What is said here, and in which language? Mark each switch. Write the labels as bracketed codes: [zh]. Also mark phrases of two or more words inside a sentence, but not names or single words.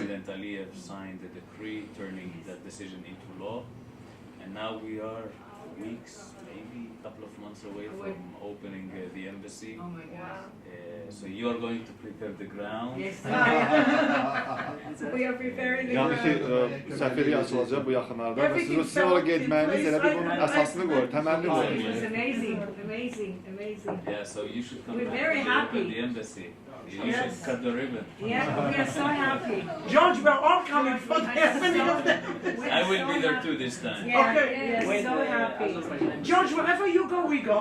[en] President Aliyev signed a decree turning that decision into law. And now we are weeks, maybe a couple of months away from opening the embassy. Oh my God. So you are going to prepare the ground. Yes. We are preparing the [az] Yani ki [en] ground. [az] seferi açılacak bu yaxınlarda ve siz o sizin oraya getməyiniz elə bir bunun əsasını qoyur, təməlini [en] It [az] qoyur. [en] was amazing, amazing, amazing. Yeah, so you should come We're back very to happy. the embassy. You Yes. should cut the ribbon. Yeah, we are so happy. George, we're all coming for the opening of the... We're I will so be there happy. too this time. Yeah, Okay. we are When so the happy. Azerbaijan embassy- George, wherever you go, we go.